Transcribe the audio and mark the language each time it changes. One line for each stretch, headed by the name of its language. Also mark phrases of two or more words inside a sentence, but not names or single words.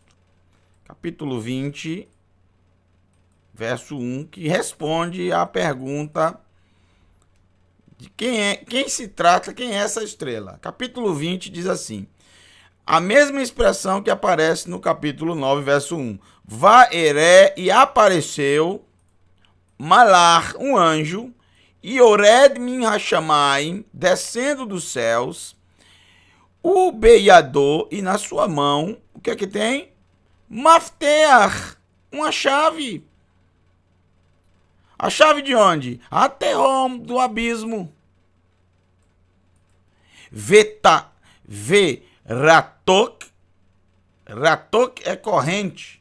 Portuguese: Capítulo 20, verso 1, que responde à pergunta de quem se trata, quem é essa estrela. Capítulo 20 diz assim: a mesma expressão que aparece no capítulo 9, verso 1. Vaeré, e apareceu Malar, um anjo,
Hebrew: יורד מן השמים,
Portuguese: descendo dos céus, o beiador, e na sua mão, o que é que tem? Mafteach, uma chave. A chave de onde? Aterrom, do abismo. Ratok, ratok é corrente.